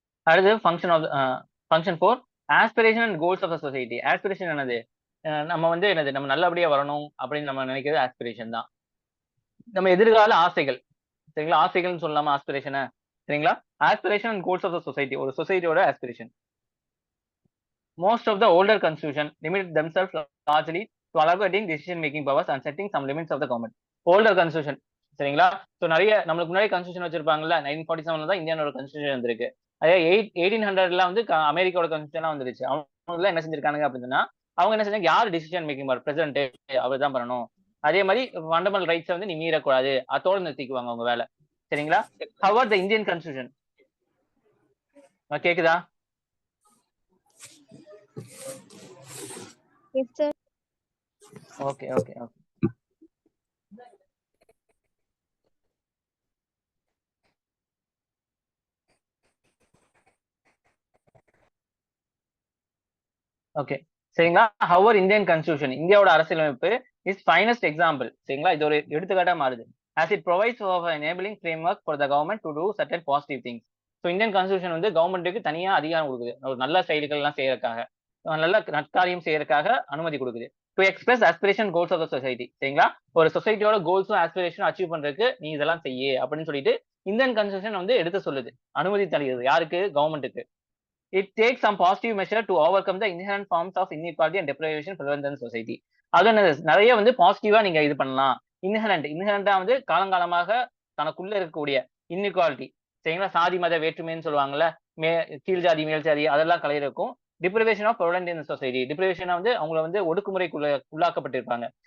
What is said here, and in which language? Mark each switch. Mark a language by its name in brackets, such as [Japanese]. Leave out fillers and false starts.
[Tamil] அடுத்து [English] Function 4 aspiration and goals of the society. [Tamil] Aspiration என்னது? நம்ம வந்து என்னது? நம்ம நல்லபடியா வரணும் அப்படின்னு நம்ம நினைக்கிறது ஆஸ்பிரேஷன் தான். நம்ம எதிர்கால ஆசைகள். சரிங்களா? ஆசைகள்னு சொல்லலாமா ஆஸ்பிரேஷனை? சரிங்களா? [English] Aspiration and goals of the society. [Tamil] ஒரு சொசைட்டியோட aspiration. [English] Most of the older constitution limit themselves largely to allocating decision making powers and setting some limits of the government. Older constitution. [Tamil] சரிங்களா? சோ நிறைய நம்மளுக்கு முன்னாடி கான்ஸ்டிடியூஷன் வச்சிருப்பாங்கல்ல. 1947 தான் இந்தியானோட constitution வந்திருக்கு. அதே 1800ல வந்து அமெரிக்காவோட கான்ஸ்டிடியூஷன் வந்துருச்சு. அவங்க என்ன செஞ்சிருக்காங்க அப்படின்னா, அவங்க என்ன செஞ்சாங்க? யார் டிசிஷன் மேக்கிங் பவர்? பிரசிடென்ட் அவர் தான் பண்ணணும். அதே மாதிரி ஃபண்டமெண்டல் ரைட்ஸ் வந்து நீ மீறக்கூடாது. அதோட நிறுத்திக்குவாங்க அவங்க வேலை. சரிங்களா? [English] Our the Indian constitution. [Tamil] கேக்குதா? [English] Yes, sir. Okay. Okay. [Tamil] சரிங்களா? [English] Our Indian constitution. [Tamil] இந்தியாவோட அரசியலமைப்பு [English] Is finest example. [Tamil] சரிங்களா? இது ஒரு எடுத்துக்காட்டா மாறுது. [English] as it provides for an enabling framework for the government to do certain positive things. [Tamil] So Indian constitution வந்து கவர்மெண்ட்டுக்கு தனியா அதிகாரம் கொடுக்குது. ஒரு நல்ல செயல்கள் எல்லாம் செய்யறதுக்காக, நல்ல நற்காரியம் செய்யறதுக்காக அனுமதி கொடுக்குது. [English] To express aspiration goals of the society. [Tamil] சரிங்களா? ஒரு சொசைட்டியோட கோல்ஸும் ஆஸ்பிரேஷனும் அச்சீவ் பண்றதுக்கு நீ இதெல்லாம் செய்ய அப்படின்னு சொல்லிட்டு இந்தியன் கான்ஸ்டிடியூஷன் வந்து எடுத்து சொல்லுது. அனுமதி தருகிறது. யாருக்கு? கவர்மெண்ட்டுக்கு. [English] It takes some positive measure to overcome the inherent forms of inequality and deprivation prevalent in society. [Tamil] அது நிறைய வந்து பாசிட்டிவா நீங்க இது பண்ணலாம். இன்ஹரண்டா வந்து காலங்காலமாக தனக்குள்ள இருக்கக்கூடிய இன்இக்வாலிட்டி. சரிங்களா? சாதி மத வேற்றுமைன்னு சொல்லுவாங்கல்ல. கீழ் ஜாதி மேல் ஜாதி அதெல்லாம் கலையிருக்கும். [English] Deprivation of prevalent in society. [Tamil] டிப்ரிவேஷனா வந்து அவங்கள வந்து ஒடுக்குமுறைக்குள்ள உள்ளாக்கப்பட்டிருப்பாங்க.